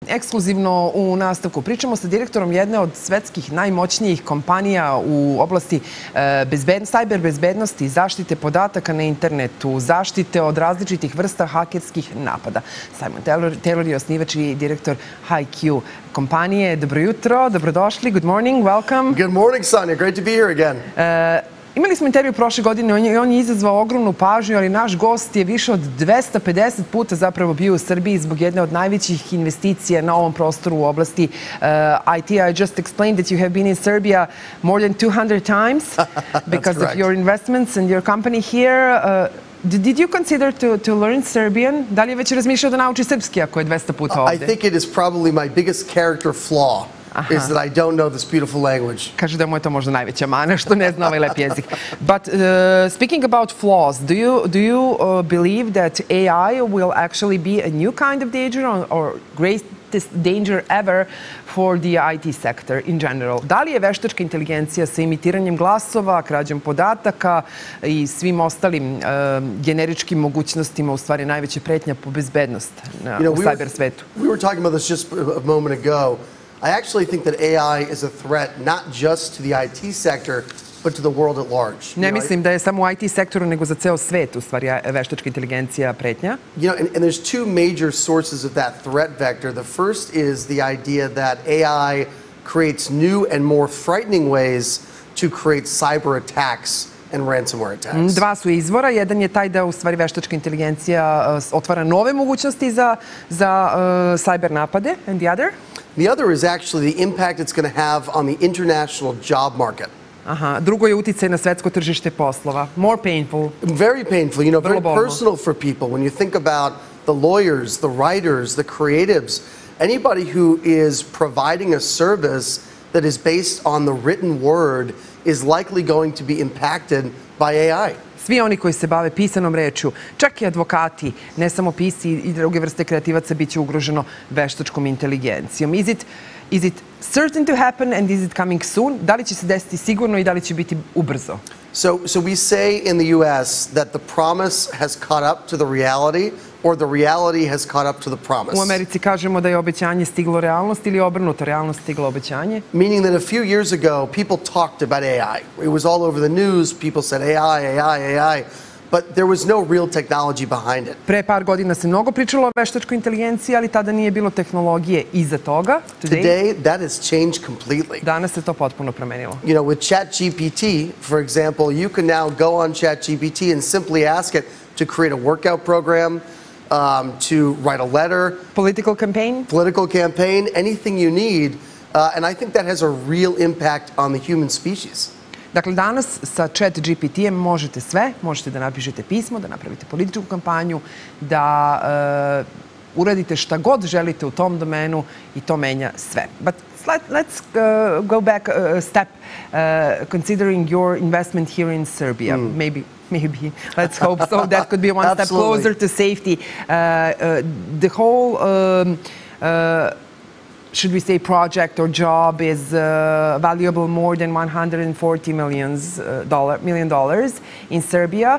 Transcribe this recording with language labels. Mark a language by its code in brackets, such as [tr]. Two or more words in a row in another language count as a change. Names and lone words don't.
[sr] Ekskluzivno u nastavku pričamo sa direktorom jedne od svetskih najmoćnijih kompanija u oblasti cyber bezbednosti, zaštite podataka na internetu, zaštite od različitih vrsta hakerskih napada. Simon Taylor je osnivač i direktor HYCU kompanije. Dobro jutro, dobrodošli, [en] good morning, welcome. Good morning, Sanja, great to be here again. [sr] Imali smo intervju prošle godine, on je izazvao ogromnu pažnju, ali naš gost je više od 250 puta zapravo bio u Srbiji zbog jedne od najvećih investicija na ovom prostoru u oblasti IT. [en] I just explained that you have been in Serbia more than 200 times because of your investments and your company here. Did you consider to learn Serbian? [sr] Da li je već razmišljao da nauči srpski ako je 200 puta ovde? [en] I think it is probably my biggest character flaw. Is that I don't know this beautiful language. [sr] Kaže da mu je to možda najveća mana što ne zna ovaj lep jezik. [en] But speaking about flaws, do you believe that AI will actually be a new kind of danger or greatest danger ever for the IT sector in general? [sr] Da li je veštačka inteligencija sa imitiranjem glasova, krađom podataka i svim ostalim generičkim mogućnostima u stvari najveća pretnja po bezbednost u cyber svetu? [en] We were talking about this just a moment ago. I actually think that AI is a threat not just to the IT sector, but to the world at large. [sr] Ne mislim da je samo u IT sektoru, nego za ceo svet, u stvari, veštačka inteligencija pretnja. [en] And there's two major sources of that threat vector. The first is the idea that AI creates new and more frightening ways to create cyber attacks and ransomware attacks. [sr] Dva su izvora. Jedan je taj da u stvari veštačka inteligencija otvara nove mogućnosti za cyber napade. [en] And the other? The other is actually the impact it's going to have on the international job market. [sr] Aha, drugo je uticaj na svetsko tržište poslova. [en] More painful. Very painful, very personal for people. When you think about the lawyers, the writers, the creatives, anybody who is providing a service that is based on the written word is likely going to be impacted by AI. [sr] Svi oni koji se bave pisanom rečju, čak i advokati, ne samo pisci i druge vrste kreativaca, bit će ugroženo veštačkom inteligencijom. [en] Is it certain to happen and is it coming soon? [sr] Da li će se desiti sigurno i da li će biti ubrzo? [en] So we say in the US that the promise has caught up to the reality or the reality has caught up to the promise. [sr] U Americi kažemo da je obećanje stiglo realnost ili obrnuto, realnost stiglo obećanje. [en] Meaning that a few years ago, people talked about AI. It was all over the news. People said AI. But there was no real technology behind it. [sr] Pre par godina se mnogo pričalo o veštačkoj inteligenciji, ali tada nije bilo tehnologije iza toga. [en] Today, that has changed completely. [sr] Danas se to potpuno promenilo. [en] With ChatGPT, for example, you can now go on ChatGPT and simply ask it to create a workout program, to write a letter. Political campaign, anything you need. And I think that has a real impact on the human species. [sr] Dakle, danas sa ChatGPT-em možete sve, možete da napišete pismo, da napravite političku kampanju, da uradite šta god želite u tom domenu i to menja sve. [en] But let's go back a step, considering your investment here in Serbia. Maybe, let's hope so. That could be one step closer to safety. The whole should we say project or job is valuable more than $140 million in Serbia.